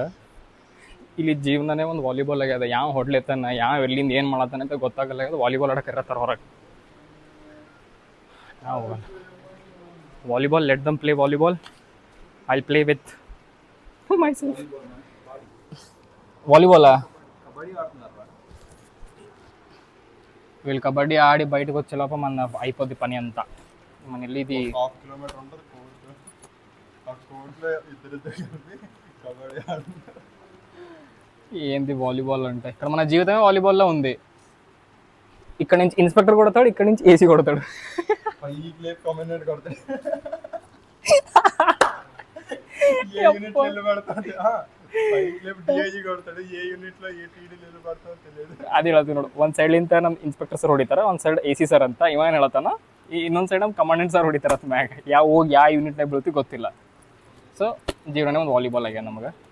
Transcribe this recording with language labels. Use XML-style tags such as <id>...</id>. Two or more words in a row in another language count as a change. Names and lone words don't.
<kn>ಇಲ್ಲಿ ಜೀವನನೇ ಒಂದು ವಾಲಿಬಾಲ್ ಆಗ್ಯದ. ಯಾವ ಹೊಡ್ಲೆತ್ತಾನ, ಯಾವ ಎಲ್ಲಿಂದ ಏನು ಮಾಡತ್ತಾನೆ ಅಂತ ಗೊತ್ತಾಗಲ್ಲ. ವಾಲಿಬಾಲ್ ಆಡಕ್ಕೆ ಕರ್ಲತ್ತಾರ ಹೊರಗೆ. ನಾವು ವಾಲಿಬಾಲ್,</kn> <en>let them play volleyball. I play with myself.</en> <kn>ವಾಲಿಬಾಲಾ?</kn> <te>వీళ్ళు కబడ్డీ ఆడి బయటకు వచ్చేలోప మన అయిపోద్ది పని అంతా. మన వెళ్ళి ఏంది వాలీబాల్ అంటే, ఇక్కడ మన జీవితమే వాలీబాల్లో ఉంది. ఇక్కడ నుంచి ఇన్స్పెక్టర్ కొడతాడు, ఇక్కడ నుంచి ఏసీ కొడతాడు.</te> <kn>ಅದು ಹೇಳ್ತೀವಿ ನೋಡು, ಒಂದು ಸೈಡ್ಲಿಂತ ನಮ್ಮ</kn> <en>inspector sir</en> <kn>ಹೊಡಿತಾರೆ, ಒಂದು ಸೈಡ್</kn> <en>AC sir</en> <kn>ಅಂತ ಇವ ಹೇಳ್ತಾನ, ಇನ್ನೊಂದು ಸೈಡ್ ನಮ್ಮ</kn> <en>commandant sir</en> <kn>ಹೊಡಿತಾರೆ ಅತ್ ಮ್ಯಾಗ. ಹೋಗಿ ಯಾವ ಯೂನಿಟ್ನಾಗ ಬೀಳ್ತಿ ಗೊತ್ತಿಲ್ಲ. ಸೊ ಜೀವನನೇ ಒಂದು ವಾಲಿಬಾಲ್ ಆಗ್ಯಾನ ನಮಗೆ.</kn>